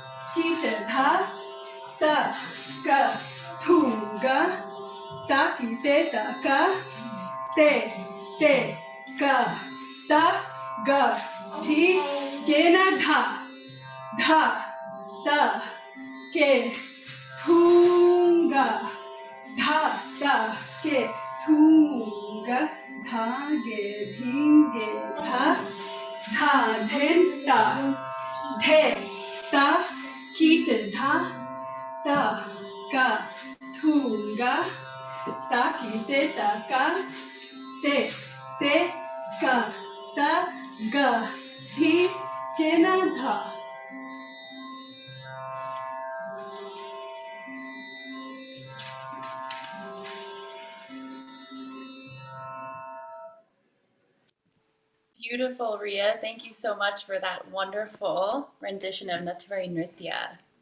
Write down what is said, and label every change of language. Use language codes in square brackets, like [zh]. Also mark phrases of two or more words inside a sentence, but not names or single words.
[en] kita tha ta ka thunga ta ki te ta ka te ka ta ga thi kena dha dha ta ke thunga dha ta ke thunga dha ge dhinge dha dha dhen ta the ta kita dha ta ka thunga ta ki te ta ka te ka ta ga thi kena dha. Beautiful, Ria. Thank you so much for that wonderful rendition of Natvari Nritya.